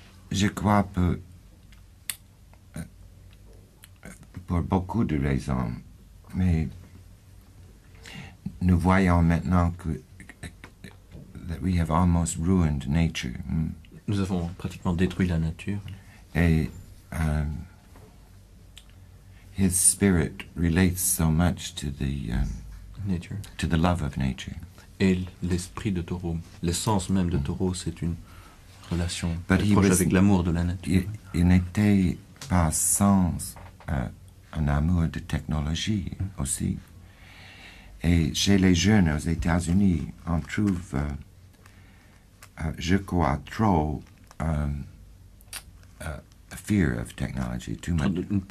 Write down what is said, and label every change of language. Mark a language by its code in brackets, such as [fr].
[fr] Je crois que pour beaucoup de raisons, mais nous voyons maintenant que [en] that we have almost ruined nature. [fr] Nous avons pratiquement détruit la nature. [en] Et his spirit relates so much to Nature. the love of nature. [fr] Et l'esprit de Thoreau, l'essence même de Thoreau, c'est une relation [en] But he [fr] proche [en] was- [fr] avec l'amour de la nature. Il n'était pas sans un amour de technologie aussi. Et chez les jeunes aux États-Unis, on trouve, je crois, trop [en] a fear of technology, too much.